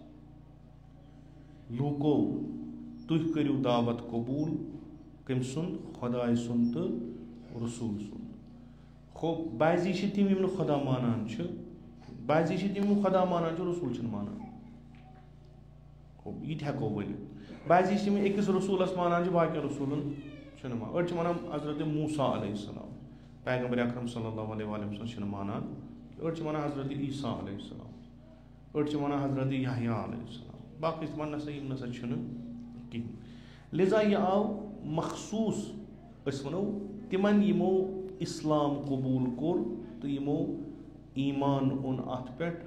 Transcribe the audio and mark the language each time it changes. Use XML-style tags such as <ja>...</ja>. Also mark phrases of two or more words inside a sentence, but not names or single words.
<ks>لوٗکو تُہۍ کٔرِو دعوت قبوٗل کٔمۍ سُنٛد خۄداے سُنٛد تہٕ رسوٗل سُنٛد ہُہ بعضی چھِ تِم یِم نہٕ خۄدا مانان چھِ بعضی چھِ تِم یِم خۄدا مانان چھِ رسوٗل چھِنہٕ مانان ہُہ یہِ تہِ ہٮ۪کو ؤنِتھ بعضی چھِ تِم أکِس رسوٗلس مانان چھِ باقین رسوٗلن چھِنہٕ مانان أڑۍ چھِ وَنان حضرت موسیٰ</ks> <ar>علیہ السلام</ar> <ks>پیغمبر اکرم</ks> <ar>صلی اللہ علیہ وآلہ وسلم</ar> <ks>چھِنہٕ مانان أڑۍ چھِ وَنان حضرت عیٖسیٰ</ks> <ar>علیہ السلام</ar> <ks>أڑۍ چھِ وَنان حضرت یحیٰ</ks> <ar>علیہ السلام</ar> <ks>باقٕے چھِ وَنان نسا یِم نسا چھِنہٕ کِہینۍ لِذا یہِ آو مخصوٗص أسۍ وَنو تِمن یِمو اِسلام قبوٗل کوٚر تہٕ یِمو ایٖمان اوٚن اَتھ پٮ۪ٹھ</ks>